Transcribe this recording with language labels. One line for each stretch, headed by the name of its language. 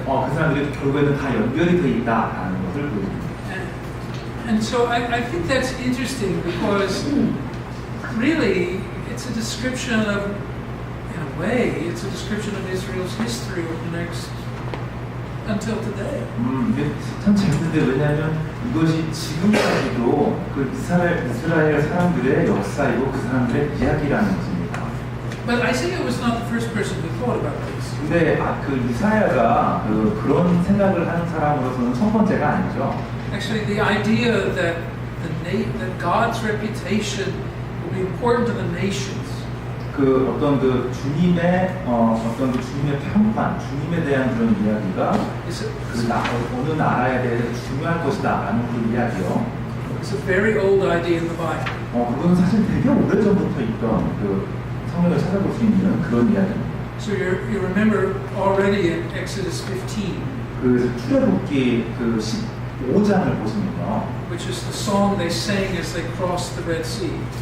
Korean: 그 사람들이 결국에는 다 연결이 돼 있다라는 것을 보여줍니다.
English: And so I think that's interesting because really it's a description of, in a way, it's a description of Israel's history over the next, until today.
Korean: 이게 참 재밌는데 왜냐하면 이것이 지금까지도 그 이스라엘 사람들의 역사이고 그 사람들의 이야기라는 것입니다.
English: But Isaiah was not the first person who thought about this.
Korean: 근데 그 이사야가 그런 생각을 하는 사람으로서는 첫 번째가 아니죠.
English: Actually, the idea that that God's reputation will be important to the nations.
Korean: 그 어떤 그 주님의 어떤 그 주님의 평판, 주님에 대한 그런 이야기가 어느 나라에 대해서 중요할 것이다라는 그 이야기요.
English: It's a very old idea in the Bible.
Korean: 그건 사실 되게 오래 전부터 있던 그 성경을 찾아볼 수 있는 그런 이야기입니다.
English: So you remember already in Exodus 15.
Korean: 그 출애굽기 그 15장을 보시면요.
English: Which is the song they sang as they crossed the Red Sea.